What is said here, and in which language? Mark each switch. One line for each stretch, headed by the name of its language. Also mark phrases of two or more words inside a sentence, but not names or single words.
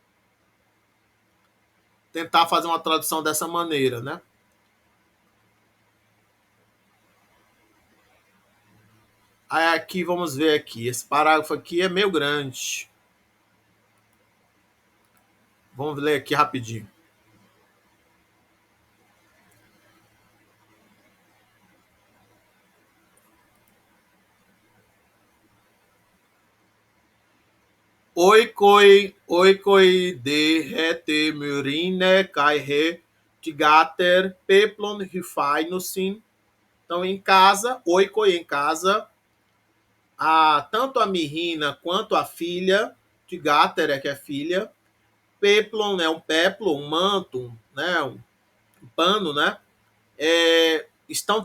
Portuguese: Tentar fazer uma tradução dessa maneira, né? Aí aqui, vamos ver aqui. Esse parágrafo aqui é meio grande. Vamos ler aqui rapidinho.
Greek: οἴκοι δὲ ἥ τε Μυρίνη καὶ ἡ θυγάτηρ πέπλον ὑφαίνουσιν.
Portuguese: Então, em casa, oikoi em casa, tanto a Mirina quanto a filha, tigater que é filha, peplon é um peplo, um manto, né, um pano, né, estão